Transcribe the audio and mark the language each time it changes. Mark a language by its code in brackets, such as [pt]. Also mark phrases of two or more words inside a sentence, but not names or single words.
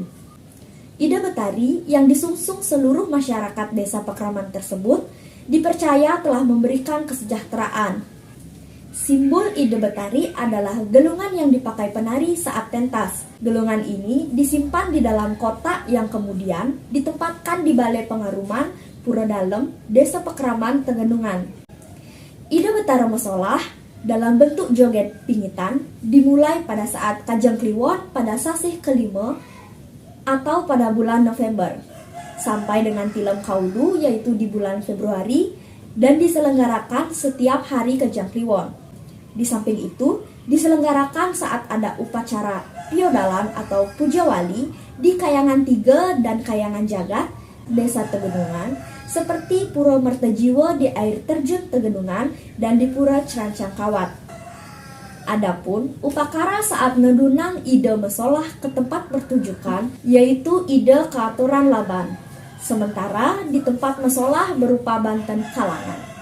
[id] Ide Betari yang disungsung seluruh masyarakat desa Pakraman tersebut dipercaya telah memberikan kesejahteraan. Simbol ide Betari adalah gelungan yang dipakai penari saat pentas. Gelungan ini disimpan di dalam kotak yang kemudian ditempatkan di Balai Pengaruman Pura Dalem, Desa Pakraman, Tegenungan. [ban] Ide Betara Mesolah [id] dalam bentuk joget pingitan dimulai pada saat Kajang Kliwon pada sasih kelima atau pada bulan November sampai dengan Tilem Kaudu yaitu di bulan Februari dan diselenggarakan setiap hari Kajang Kliwon. Di samping itu diselenggarakan saat ada upacara Piodalan atau Puja Wali di Kayangan Tiga dan Kayangan Jagat Desa Tegenungan seperti Pura Mertejiwo di air terjun Tegenungan dan di Pura Cerancang Kawat. Adapun upakara saat [ban] ngedunang ide mesolah [id] ke tempat pertunjukan yaitu [ban] ide keaturan laban. [id] Sementara di tempat mesolah berupa [ban] banten kalangan.